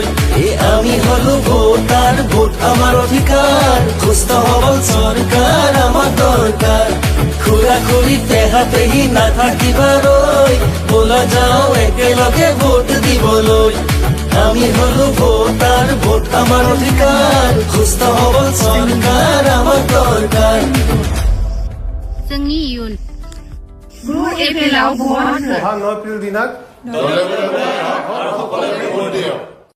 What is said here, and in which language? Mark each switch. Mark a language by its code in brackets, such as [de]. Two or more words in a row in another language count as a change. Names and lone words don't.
[as] আমি হলো ভোটাৰ, ভোট আমাৰ অধিকাৰ, সুস্থ সবল চৰকাৰ আমাৰ দৰকাৰ। খুৰা খুৰী পেহা পেহী নাথাকিবাৰৈ, বলা যাওঁ একেলগে ভোট দিবলৈ। আমি হলো ভোটাৰ, ভোট আমাৰ অধিকাৰ, সুস্থ সবল চৰকাৰ আমাৰ দৰকাৰ। [brx] जोंनि इयुन 9 एप्रिलाव भट हो। [as] 9 এপ্ৰিল দিনাত